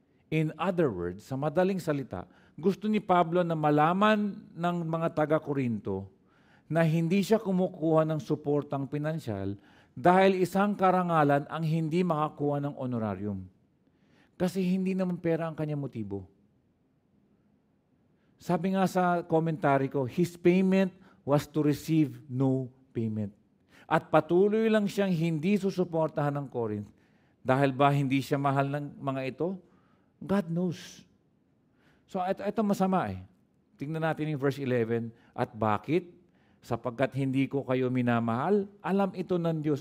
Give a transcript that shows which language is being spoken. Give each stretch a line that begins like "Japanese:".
English: In other words,
Filipino: sa madaling salita, gusto ni Pablo na malaman ng mga taga-Korinto na hindi siya kumukuha ng suportang pinansyal dahil isang karangalan ang hindi makakuha ng honorarium. Kasi hindi naman pera ang kanyang motibo. Sabi nga sa commentary ko,
English: his payment was to receive no payment.
Filipino: At patuloy lang siyang hindi susuportahan ng Corinth. Dahil ba hindi siya mahal ng mga ito?
English: God knows.
Filipino: So ito masama eh. Tingnan natin yung verse 11. At bakit? Sapagkat hindi ko kayo minamahal, alam ito ng Diyos.